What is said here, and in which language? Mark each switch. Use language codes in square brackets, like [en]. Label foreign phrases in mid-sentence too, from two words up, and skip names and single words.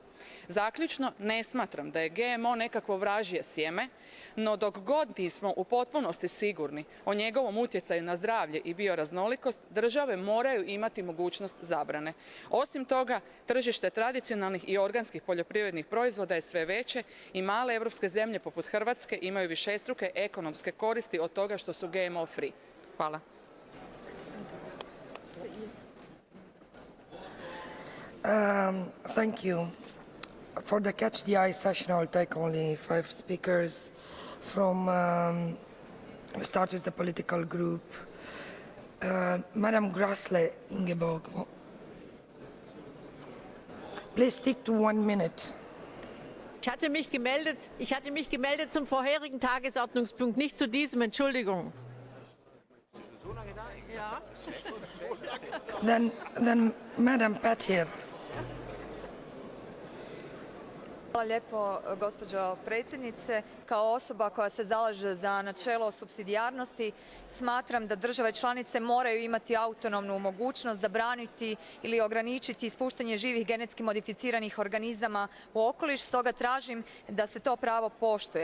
[hr] Zaključno, ne smatram da je GMO nekakvo vražje sjeme, no dok god nismo u potpunosti sigurni o njegovom utjecaju na zdravlje i bioraznolikost, države moraju imati mogućnost zabrane. Osim toga, tržište tradicionalnih i organskih poljoprivrednih proizvoda je sve veće i male europske zemlje poput Hrvatske imaju višestruke ekonomske koristi od toga što su [en] GMO free. [hr] Hvala. [en] Thank you. For the Catch the Eye session, I'll take only 5 speakers from, we start with the political group. Madam Grasle Ingeborg. Please stick to 1 minute. [de] Ich hatte mich gemeldet zum vorherigen Tagesordnungspunkt, nicht zu diesem, Entschuldigung. Ja. [en] Then Madam Petir. [hr] Hvala lijepo, gospođo predsjednice. Kao osoba koja se zalaže za načelo supsidijarnosti, smatram da države članice moraju imati autonomnu mogućnost zabraniti ili ograničiti ispuštanje živih genetski modificiranih organizama u okoliš, stoga tražim da se to pravo poštuje.